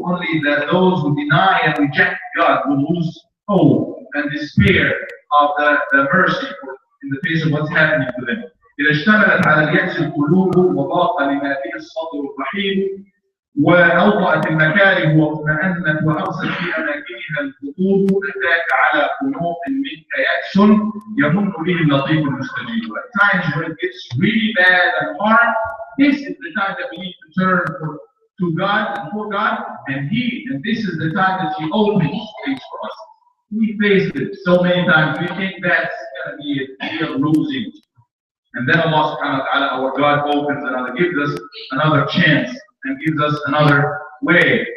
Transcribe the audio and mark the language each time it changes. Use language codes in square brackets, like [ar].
[en] Only that those who deny and reject God will lose hope and despair of the mercy in the face of what's happening to them. [ar] إذا اشتملت على اليأس القلوب وضاق لما فيه الصدر الرحيم وأوطأت المكاره واطمأنت وأرست في أماكنها الخطوب أتاك على قنوط منك يأس يمن به اللطيف المستجيب. [en] At times when it gets really bad and hard, this is the time that we need to turn to God and for God, and this is the time that He opens things for us. We faced it so many times. We think that's going to be a deal losing, and then Allah subhanahu wa ta'ala, our God, opens another, gives us another chance and gives us another way.